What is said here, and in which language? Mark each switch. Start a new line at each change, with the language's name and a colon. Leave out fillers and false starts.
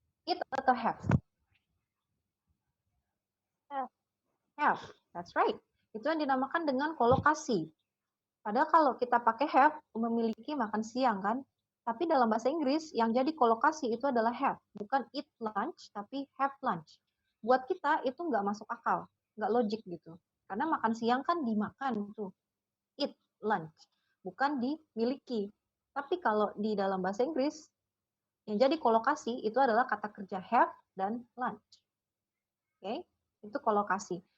Indonesian: Eat atau have?
English: Have. That's right.
Indonesian: Itu yang dinamakan dengan kolokasi. Padahal kalau kita pakai have, memiliki makan siang kan. Tapi dalam bahasa Inggris, yang jadi kolokasi itu adalah have. Bukan eat lunch, tapi have lunch. Buat kita itu nggak masuk akal. Nggak logik gitu. Karena makan siang kan dimakan tuh. Eat lunch. Bukan dimiliki. Tapi kalau di dalam bahasa Inggris, yang jadi kolokasi itu adalah kata kerja have dan lunch. Itu kolokasi.